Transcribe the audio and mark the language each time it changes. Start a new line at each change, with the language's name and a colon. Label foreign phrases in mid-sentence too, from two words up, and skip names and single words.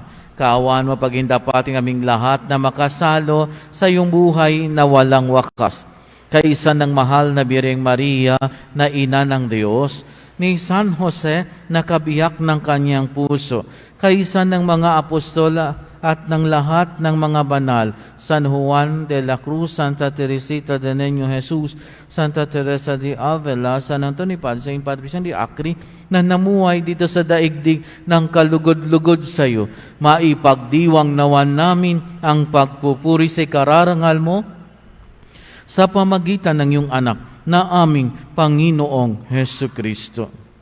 Filipino: Kaawaan mo pagindapating aming lahat na makasalo sa iyong buhay na walang wakas. Kaisa ng mahal na Birheng Maria na Ina ng Diyos, ni San Jose na kabiyak ng kanyang puso, kaisa ng mga apostola at ng lahat ng mga banal, San Juan de la Cruz, Santa Teresita de Niño Jesus, Santa Teresa de Avila, San Antonio Padre, Saint Padre Vicente de Acri, na namuhay dito sa daigdig ng kalugod-lugod sa iyo. Maipagdiwang nawan namin ang pagpupuri sa kararangal mo sa pamagitan ng iyong anak na aming Panginoong Hesu Kristo.